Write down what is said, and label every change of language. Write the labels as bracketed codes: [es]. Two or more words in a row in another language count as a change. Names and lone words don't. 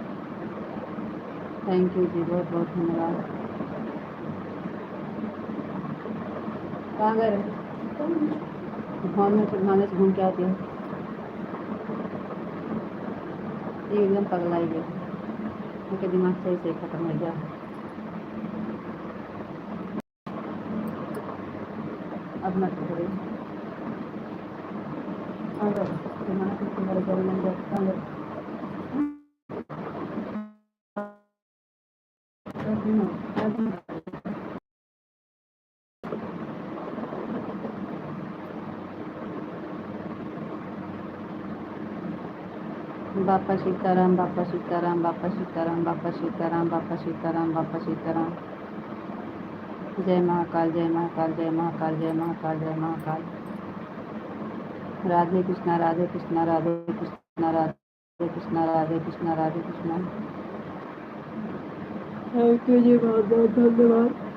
[en] thank you [hi] जी, बहुत बहुत धन्यवाद। कहाँ गए? भावने से घूम के आती है, ये एकदम पगलाई गई, उनके दिमाग सही से खत्म हो गया। अब मत करो। तुम्हारा कुछ तुम्हारे घर में जाता बापा सीताराम, बापा सीताराम, बापा सीताराम, बापा सीताराम, बापा सीताराम, बापा सीताराम। जय महाकाल, जय महाकाल, जय महाकाल, जय महाकाल, जय महाकाल। राधे कृष्णा, राधे कृष्णा, राधे कृष्णा, राधे कृष्णा, राधे कृष्णा, राधे कृष्णा। [en] thank you [hi] जी, बहुत बहुत धन्यवाद।